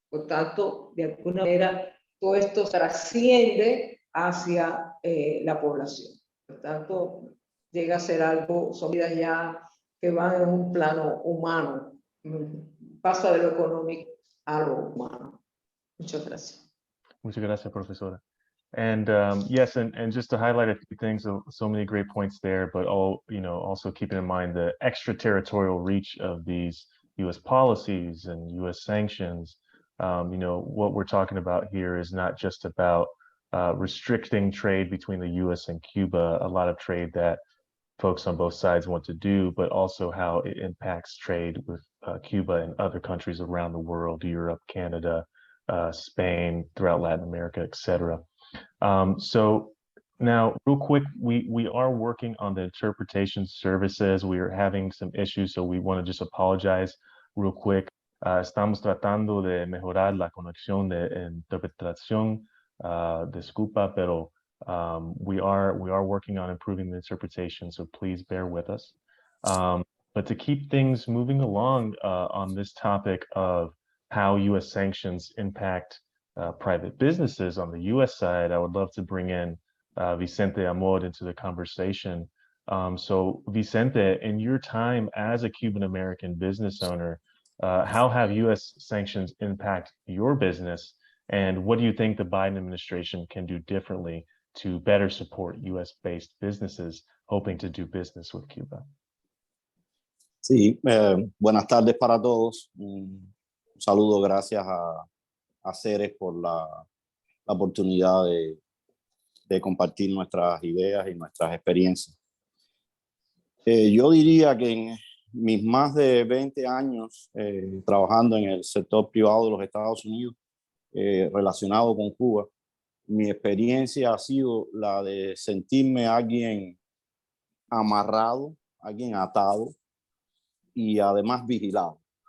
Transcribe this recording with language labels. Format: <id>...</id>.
<es>Por tanto, de alguna manera, todo esto trasciende hacia la población. Por tanto, llega a ser algo, son vidas ya que van en un plano humano, pasa de lo económico a lo humano. Muchas gracias. Muchas gracias, profesora.</es> <en>And yes, and just to highlight a few things, so many great points there, but also keeping in mind the extraterritorial reach of these U.S. policies and U.S. sanctions. What we're talking about here is not just about restricting trade between the U.S. and Cuba, a lot of trade that folks on both sides want to do, but also how it impacts trade with Cuba and other countries around the world, Europe, Canada, Spain, throughout Latin America, etc. So now, real quick, we are working on the interpretation services. We are having some issues, so we want to just apologize real quick.</en> <es>Estamos tratando de mejorar la conexión de interpretación. Disculpa, pero</es> <en>we are working on improving the interpretation, so please bear with us. But to keep things moving along on this topic of how U.S. sanctions impact private businesses on the U.S. side, I would love to bring in Vicente Amor into the conversation. So Vicente, in your time as a Cuban American business owner, how have U.S. sanctions impact your business? And what do you think the Biden administration can do differently to better support U.S.-based businesses hoping to do business with Cuba?</en> <es>Sí, buenas tardes para todos. Un saludo, gracias a Ceres por la oportunidad de compartir nuestras ideas y nuestras experiencias. Yo diría que en mis más de 20 años trabajando en el sector privado de los Estados Unidos, relacionado con Cuba, mi experiencia ha sido la de sentirme alguien amarrado, alguien atado y además vigilado.</es>